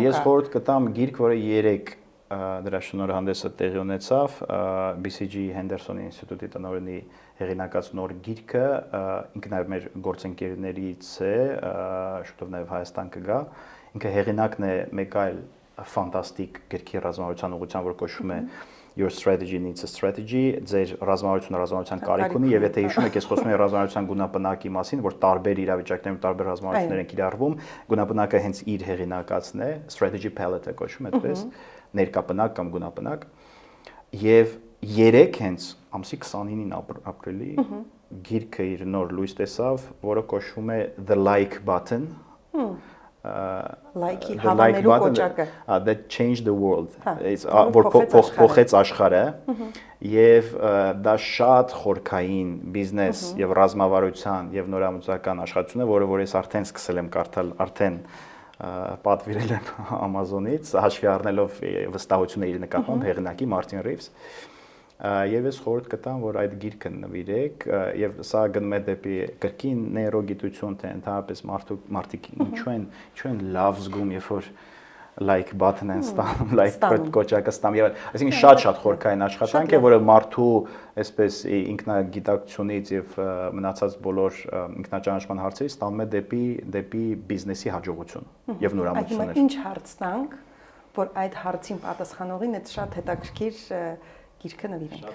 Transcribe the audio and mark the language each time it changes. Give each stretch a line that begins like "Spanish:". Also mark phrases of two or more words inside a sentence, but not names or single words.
Armenian: Ես խորհուրդ կտամ գիրք, որը 3 դրա շնորհանդեսը տեղի ունեցավ, BCG Henderson ինստիտուտի տնօրենի հեղինակած նոր գիրքը, ինքը նաև մեր գործընկերներից է, շուտով նաև Հայաստան կգա։ Ինքը հեղինակն է մեկ այլ ֆանտաստիկ գրքի ռազմավարության ուղղությամբ, որ կոչվում է Your strategy needs a strategy, ձեր ռազմավարությունը կարիք ունի, եւ եթե հիշում եք, ես խոսում եմ ռազմավարության գունապնակի մասին, որ տարբեր իրավիճակներում տարբեր ռազմավարություններ են կիրառվում, գունապնակը հենց իր հեղինակածն է,
English: strategy palette-
Armenian: ը կոչվում այդպես, ներկապնակ կամ գունապնակ, եւ 3 հենց ամսի 29-ին ապրիլի գիրքը իր նոր լույս տեսավ, որը կոչվում է The Like Button, like-ի հավանելու կոճակը, that changed the world, որ փոխեց աշխարհը, եւ դա շատ խորքային բիզնես եւ ռազմավարության եւ նորամուծական աշխատություն է, որը որ ես արդեն սկսել եմ կարդալ, արդեն պատվիրել եմ Amazon-ից, հաշվի առնելով վստահությունը իր նկատմամբ հեղինակի Մարտին Ռիվս, եւ ես խորհուրդ կտամ, որ այդ գիրքը նվիրեք, եւ սա գնում է դեպի կրկին նեյրոգիտություն, թե ընդհանրապես մարդիկ ինչու են լավ զգում, երբ որ
English: like button
Armenian: են ստանում, like կոճակը ստանում, եւ այսինքն շատ խորքային աշխատանք է, որը մարդու այսպես ինքնագիտակցությունից եւ մնացած բոլոր ինքնաճանաչման հարցերից ստանում է դեպի բիզնեսի հաջողություն եւ նորամուծություններ։ Հիմա ինչ հարց տանք, որ այդ հարցին պատասխանողին այդ շատ հետաքրքիր գիրքը նվիրենք։